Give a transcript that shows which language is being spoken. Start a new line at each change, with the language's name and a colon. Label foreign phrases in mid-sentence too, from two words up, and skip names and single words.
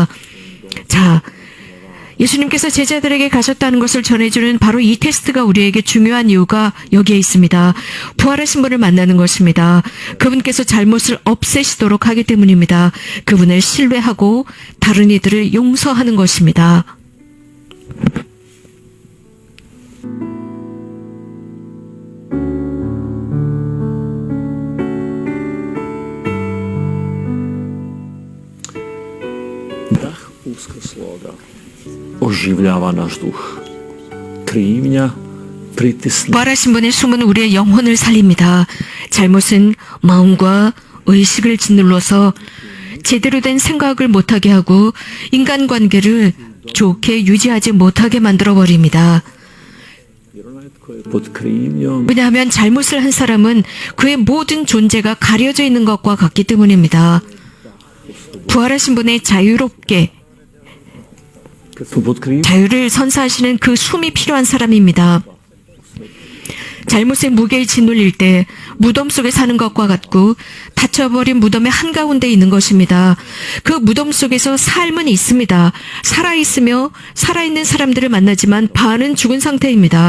Korean: 자, 예수님께서 제자들에게 가셨다는 것을 전해주는 바로 이 테스트가 우리에게 중요한 이유가 여기에 있습니다. 부활하신 분을 만나는 것입니다. 그분께서 잘못을 없애시도록 하기 때문입니다. 그분을 신뢰하고 다른 이들을 용서하는 것입니다.
Croatian: dah uskrsloga oživljava naš duh. Krivnja pritisne
Korean: 부활하신 분의 숨은 우리의 영혼을 살립니다. 잘못은 마음과 의식을 짓눌러서 제대로 된 생각을 못하게 하고 인간관계를 좋게 유지하지 못하게 만들어버립니다.
Croatian: pod krivnjom
Korean: 왜냐하면 잘못을 한 사람은 그의 모든 존재가 가려져 있는 것과 같기 때문입니다. 부활하신 분의 자유롭게
Croatian: pod krivnjom
Korean: 자유를 선사하시는 그 숨이 필요한 사람입니다. 잘못의 무게에 짓눌릴 때 무덤 속에 사는 것과 같고 닫혀버린 무덤의 한가운데 있는 것입니다. 그 무덤 속에서 삶은 있습니다. 살아있으며 살아있는 사람들을 만나지만 반은 죽은 상태입니다.